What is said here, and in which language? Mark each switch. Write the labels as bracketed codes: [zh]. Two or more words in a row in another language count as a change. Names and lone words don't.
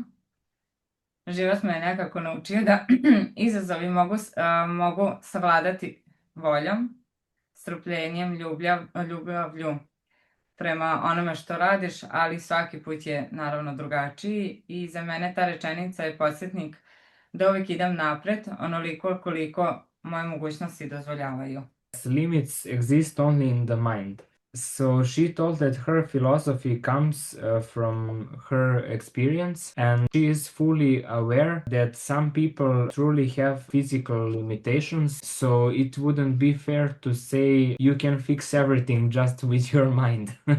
[bs] Život me je nekako naučio da izazovi mogu savladati voljom, strpljenjem, ljubavlju prema onome što radiš, ali svaki put je naravno drugačiji i za mene ta rečenica je podsjetnik da uvijek idem napred onoliko koliko moje mogućnosti dozvoljavaju. [en] Limits exist only in the mind. So she told that her philosophy comes from her experience, and she is fully aware that some people truly have physical limitations, so it wouldn't be fair to say you can fix everything just with your mind.